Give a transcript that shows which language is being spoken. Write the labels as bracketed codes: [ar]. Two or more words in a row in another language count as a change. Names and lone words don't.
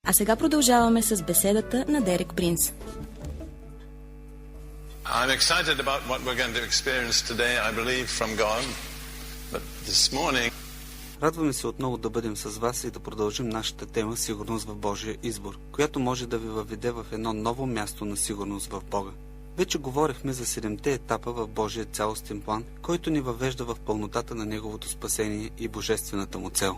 [bg] А сега продължаваме с беседата на Дерек Принц. [en] I'm excited about what we're going to experience today, I believe, from God. But this morning... [bg] Радваме се отново да бъдем с вас и да продължим нашата тема «Сигурност в Божия избор», която може да ви въведе в едно ново място на сигурност в Бога. Вече говорихме за 7-те етапа в Божия цялостен план, който ни въвежда в пълнотата на Неговото спасение и божествената му цел.